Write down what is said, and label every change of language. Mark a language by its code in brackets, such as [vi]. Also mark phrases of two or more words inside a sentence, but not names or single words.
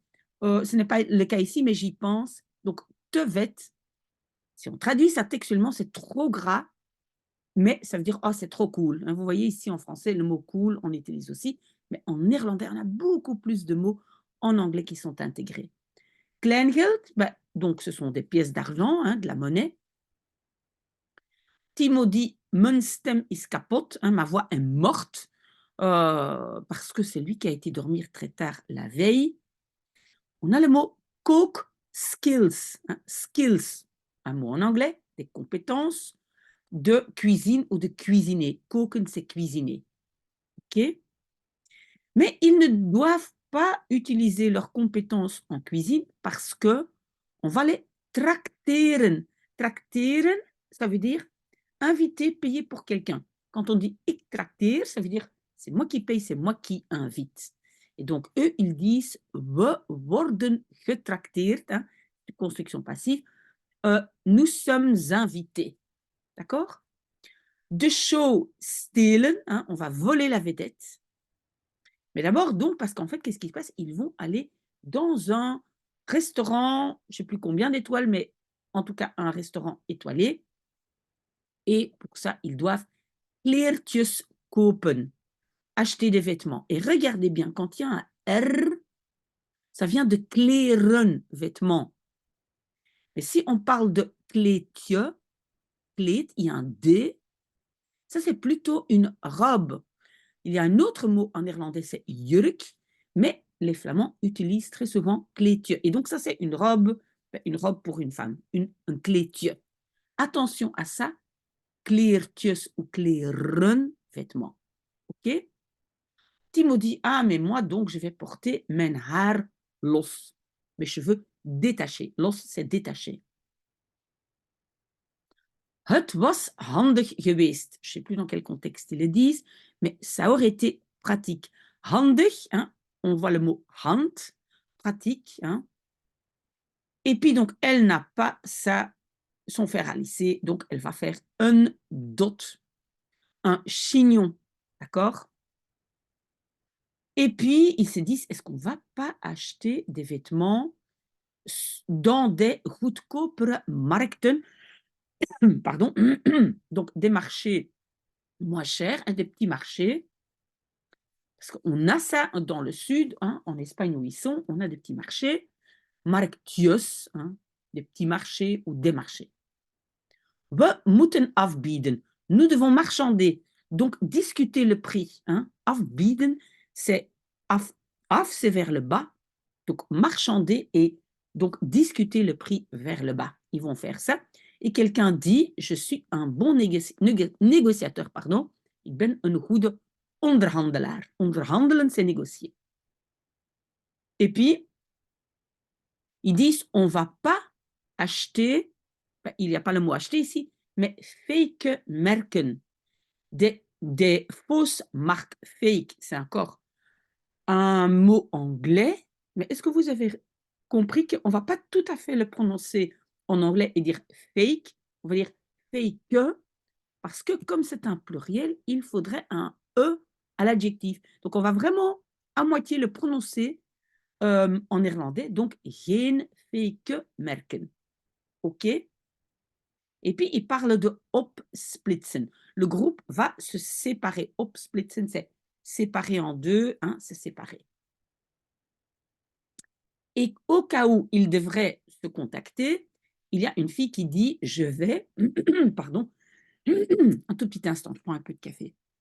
[fr] Ce n'est pas le cas ici, mais j'y pense. Donc, tevet, si on traduit ça textuellement, c'est trop gras, mais ça veut dire, oh, c'est trop cool. Hein, vous voyez ici en français, le mot cool, on utilise aussi, mais en néerlandais, on a beaucoup plus de mots en anglais qui sont intégrés. Kleingeld, donc ce sont des pièces d'argent, hein, de la monnaie. [nl] Timo dit, mijn stem is kapot, [fr] hein, ma voix est morte, parce que c'est lui qui a été dormir très tard la veille. On a le mot [en] cook skills, [fr] hein, skills, un mot en anglais, des compétences de cuisine ou de cuisiner. Koken, c'est cuisiner. Ok? Mais ils ne doivent pas utiliser leurs compétences en cuisine parce que on va les tracteren. Tracteren, ça veut dire inviter, payer pour quelqu'un. Quand on dit [nl] ik trakteer, [fr] ça veut dire c'est moi qui paye, c'est moi qui invite. Et donc, eux, ils disent [nl] we worden getrakteerd. [fr] Hein. construction passive, nous sommes invités. D'accord? [nl] De show stelen, [fr] hein, on va voler la vedette. Mais d'abord, donc, parce qu'en fait, qu'est-ce qui se passe? Ils vont aller dans un restaurant, je ne sais plus combien d'étoiles, mais en tout cas un restaurant étoilé. Et pour ça, ils doivent [nl] kleertjes kopen, [fr] acheter des vêtements. Et regardez bien, quand il y a un R, ça vient de kleren, vêtements. Mais si on parle de [nl] kleedje, kleed, [fr] il y a un D, ça c'est plutôt une robe. Il y a un autre mot en néerlandais, c'est jurk, mais les Flamands utilisent très souvent kleedje. Et donc ça c'est une robe pour une femme, un kleedje. Attention à ça, kleertjes ou kleren, vêtements. Ok? Timo dit, ah mais moi donc je vais porter [nl] mijn haar los, [fr] mes cheveux détachés. Los c'est détaché. [nl] Het was handig geweest. [fr] Je ne sais plus dans quel contexte ils le disent, mais ça aurait été pratique. Handig, hein, on voit le mot hand, pratique. Hein. Et puis donc, elle n'a pas son fer à lisser, donc elle va faire un dot, un chignon. D'accord? Et puis, ils se disent, est-ce qu'on ne va pas acheter des vêtements dans des [nl] goedkopere markten, [fr] pardon, donc des marchés moins chers, des petits marchés, parce qu'on a ça dans le sud, hein, en Espagne où ils sont, on a des petits marchés, marktjes, hein, des petits marchés ou des marchés. [nl] We moeten afbieden. [fr] Nous devons marchander, donc discuter le prix. Hein. Afbieden, c'est af, c'est vers le bas, donc marchander et donc discuter le prix vers le bas. Ils vont faire ça. Et quelqu'un dit, je suis un bon négociateur, pardon. [nl] Ik ben een goede onderhandelaar. [fr] Onderhandelen, c'est négocier. Et puis, ils disent, on ne va pas acheter, il n'y a pas le mot acheter ici, mais [nl] fake merken. [fr] Des fausses marques fake, c'est encore un mot anglais, mais est-ce que vous avez compris qu'on ne va pas tout à fait le prononcer en anglais et dire fake, on va dire fake, parce que comme c'est un pluriel, il faudrait un E à l'adjectif. Donc on va vraiment à moitié le prononcer en néerlandais, donc [nl] geen fake merken. [fr] OK? Et puis il parle de opsplitsen. Le groupe va se séparer. Opsplitsen, c'est séparer en deux, hein, c'est séparer. Et au cas où il devrait se contacter, il y a une fille qui dit, je vais, pardon, un tout petit instant, je prends un peu de café.